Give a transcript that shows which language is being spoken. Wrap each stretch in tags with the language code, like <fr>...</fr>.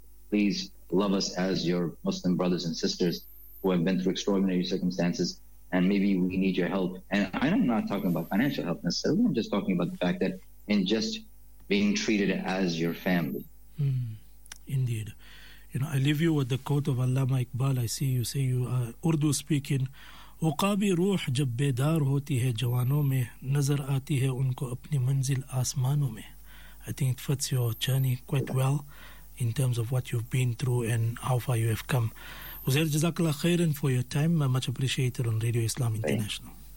<en>Please love us as your Muslim brothers and sisters who have been through extraordinary circumstances, and maybe we need your help. And I'm not talking about financial help necessarily. I'm just talking about the fact that in just being treated as your family. Indeed. You know, I leave you with the quote of Allama Iqbal. I see you say you are Urdu speaking.</en> <ur>عقابی روح جب بیدار ہوتی ہے جوانوں میں نظر آتی ہے ان کو اپنی منزل آسمانوں میں.</ur> <en>I think it fits your journey quite well in terms of what you've been through and how far you have come. Uzair, jazakallah khairan for your time. I much appreciated on Radio Islam International.</en>